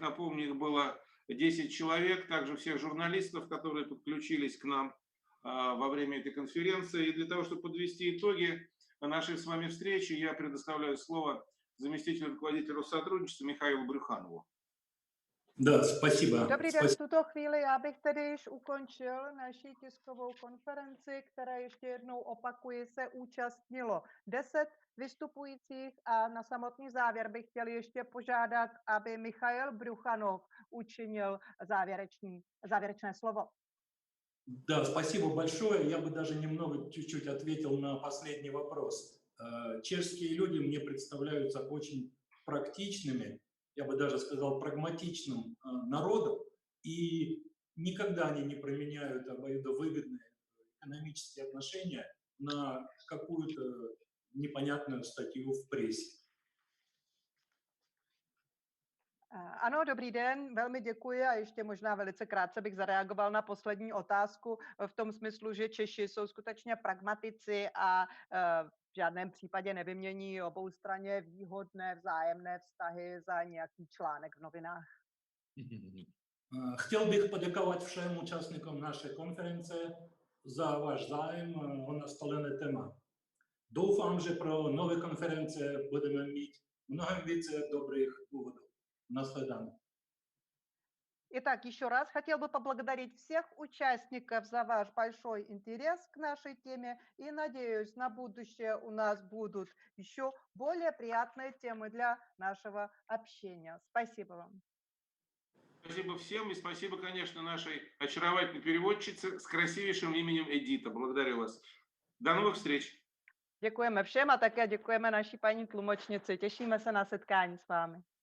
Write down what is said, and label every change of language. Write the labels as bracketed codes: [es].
[ru] Напомню, их было 10 человек, также всех журналистов, которые подключились к нам во время этой конференции. И для того, чтобы подвести итоги нашей с вами встречи, я предоставляю слово заместителю руководителя Россотрудничества Михаилу Брюханову. Да, спасибо. [cs] Dobrý den, v tuto chvíli já bych tedy již ukončil naši tiskovou konferenci, která ještě jednou opakuji, se účastnilo 10 vystupujících a na samotný závěr bych chtěl ještě požádat, aby Michail Bruchanov učinil závěrečné slovo. [ru] Да, спасибо большое. Я бы даже немного, чуть-чуть ответил на последний вопрос. Чешские люди мне представляются очень практичными, я бы даже сказал, прагматичным народом, и никогда они не променяют обоюдовыгодные экономические отношения на какую-то непонятную статью в прессе. [cs] Ano, dobrý den, velmi děkuji a ještě možná velice krátce bych zareagoval na poslední otázku v tom smyslu, že Češi jsou skutečně pragmatici a v žádném případě nevymění oboustranně výhodné vzájemné vztahy za nějaký článek v novinách. [ru] Хотел бы подяковать всем участникам нашей конференции за ваш [cs] zájem o nastolené téma. Doufám, že pro nové konference budeme mít mnohem více dobrých důvodů. Наследание. [ru] Итак, еще раз хотел бы поблагодарить всех участников за ваш большой интерес к нашей теме и надеюсь, на будущее у нас будут еще более приятные темы для нашего общения. Спасибо вам. Спасибо всем и спасибо, конечно, нашей очаровательной переводчице с красивейшим именем Эдита. Благодарю вас. До новых встреч. Děkujeme všem a také děkujeme naší paní tlumočnici. Těšíme se na setkání s vámi.